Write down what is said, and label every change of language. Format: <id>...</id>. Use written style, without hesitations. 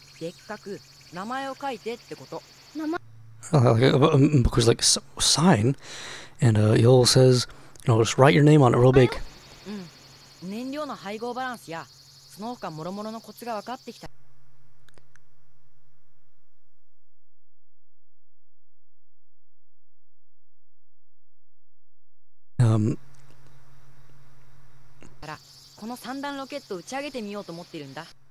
<ja>でっかく名前を書いてってこと。</ja> <en>Because like sign, and Yol says, just write your name on it real big.</en> <ja>うん。燃料の配合バランスやその他諸々のコツが分かってきた。からこの3段ロケットを打ち上げてみようと思っているんだ。</ja>